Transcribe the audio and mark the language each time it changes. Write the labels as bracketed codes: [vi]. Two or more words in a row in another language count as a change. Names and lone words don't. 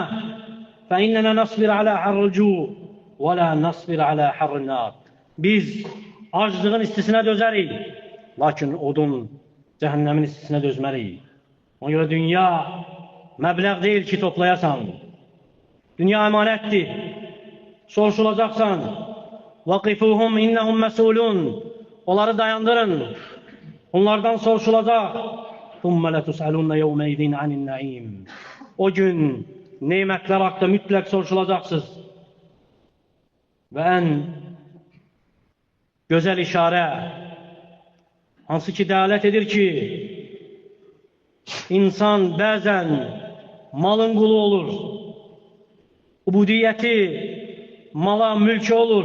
[ar] فإننا نصبر على حر الجوع ولا نصبر على حر النار. [az] Biz aclığın istisinə dözərik, lakin odun, cəhənnəmin istisinə dözmərik. Ona görə dünya məbləğ deyil ki, toplayasan. Dünya əmanətdir. Soruşulacaqsan. [ar] وَقِفُوهُمْ اِنَّهُمْ مَسُولُونَ. [az] Onları dayandırın. Onlardan soruşulacaq. [ar] ثُمَّ لَتُسْأَلُونَ يَوْمَيْذٍ عَنِ النَّعِيمِ. [az] O gün neymətlər haqqında mütləq soruşulacaqsınız. Və ən gözəl işarə, hansı ki dəalət edir ki, insan bəzən malın qulu olur, ubudiyyəti mala, mülkə olur.